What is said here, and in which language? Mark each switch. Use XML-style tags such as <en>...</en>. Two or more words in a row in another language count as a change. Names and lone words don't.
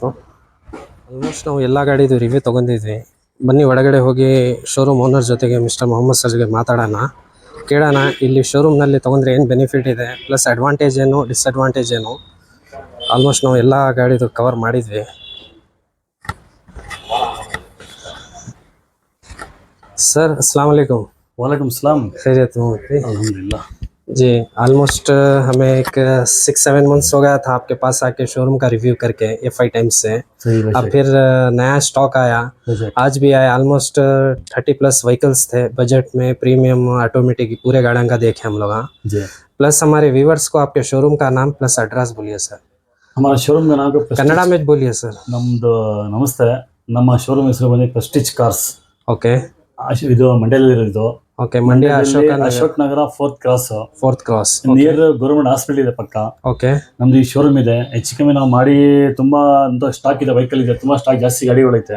<kn>ಆಲ್ಮೋಸ್ಟ್ ನಾವು ಎಲ್ಲ ಗಾಡಿದು ರಿವ್ಯೂ ತೊಗೊಂಡಿದ್ವಿ. ಬನ್ನಿ ಒಳಗಡೆ ಹೋಗಿ</kn> <en>showroom owner</en> <kn>ಜೊತೆಗೆ ಮಿಸ್ಟರ್ ಮೊಹಮ್ಮದ್ ಸರ್ಗೆ ಮಾತಾಡೋಣ, ಕೇಳೋಣ ಇಲ್ಲಿ ಶೋರೂಮ್ನಲ್ಲಿ ತೊಗೊಂಡ್ರೆ ಏನು ಬೆನಿಫಿಟ್ ಇದೆ,</kn> <en>plus advantage</en> <kn>ಏನು, ಡಿಸ್ಅಡ್ವಾಂಟೇಜ್ ಏನು. ಆಲ್ಮೋಸ್ಟ್ ನಾವು ಎಲ್ಲ ಗಾಡಿದು ಕವರ್ ಮಾಡಿದ್ವಿ.</kn> <hi>सर</hi> <ar>السلام عليكم. وعليكم السلام.</ar> <hi>खैरियत हो? अल्हम्दुलिल्लाह। जी ऑलमोस्ट हमें एक 6-7 मंथ्स हो गया था आपके पास आके शोरूम का रिव्यू करके FI टाइम्स से। सही अब बेशक फिर नया स्टॉक आया, बेशक। आज भी आया। ऑलमोस्ट 30+ व्हीकल्स थे बजट में,</hi> <en>premium automatic</en> <hi>पूरे गाड़ियों का देखे हम लोग। हाँ, जी प्लस हमारे व्यूवर्स को आपके शोरूम का नाम प्लस एड्रेस बोलिए सर। हमारा शोरूम का नाम कन्नड़ा में बोलिए सर।</hi> <kn>ನಮ್ದು ನಮಸ್ತೆ, ನಮ್ಮ ಶೋರೂಮ್ ಹೆಸರು ಬಂದು ಪ್ರೆಸ್ಟೀಜ್ ಕಾರ್ಸ್. ಓಕೆ ಇದು ಮಂಡ್ಯದಲ್ಲಿರೋದು. ಓಕೆ, ಮಂಡ್ಯ ಅಶೋಕ್ ನಗರ 4th ಕ್ರಾಸ್, 4th ಕ್ರಾಸ್</kn> <en>near government hospital</en> <kn>ಇದೆ ಪಕ್ಕ. ಓಕೆ, ನಮ್ದು ಈ ಶೋರೂಮ್ ಇದೆ. ಹೆಚ್ಚು ಕಮ್ಮಿ ನಾವು ಮಾಡಿ ತುಂಬಾ ಸ್ಟಾಕ್ ಇದೆ, ವೆಹಿಕಲ್ ಇದೆ, ತುಂಬಾ ಸ್ಟಾಕ್ ಜಾಸ್ತಿ ಗಾಡಿಗಳೈತೆ.</kn>